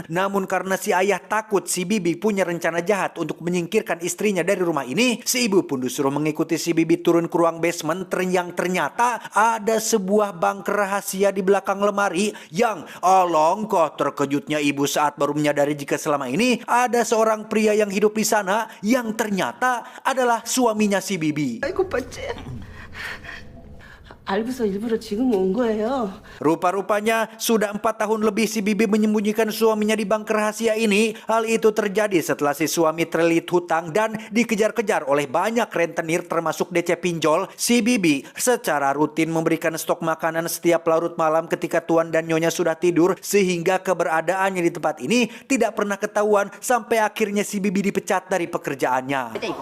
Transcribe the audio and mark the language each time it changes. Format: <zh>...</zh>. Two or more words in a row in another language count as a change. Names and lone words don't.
<id>Namun karena si ayah takut si Bibi punya rencana jahat untuk menyingkirkan istrinya dari rumah ini, si ibu pun disuruh mengikuti si Bibi turun ke ruang basement yang ternyata ada sebuah bunker rahasia di belakang lemari yang alangkah terkejutnya ibu saat baru menyadari jika selama ini ada seorang pria yang hidup di sana yang ternyata adalah suaminya si Bibi.</id> <ko>아이고, 뻔째. 알고서 일부러 지금 온 거예요.</ko> <id>Rupa-rupanya sudah 4 tahun lebih si Bibi menyembunyikan suaminya di bunker rahasia ini. Hal itu terjadi setelah si suami terlilit hutang dan dikejar-kejar oleh banyak rentenir termasuk DC pinjol. Si Bibi secara rutin memberikan stok makanan setiap larut malam ketika tuan dan nyonya sudah tidur, sehingga keberadaannya di tempat ini tidak pernah ketahuan sampai akhirnya si Bibi dipecat dari pekerjaannya.</id>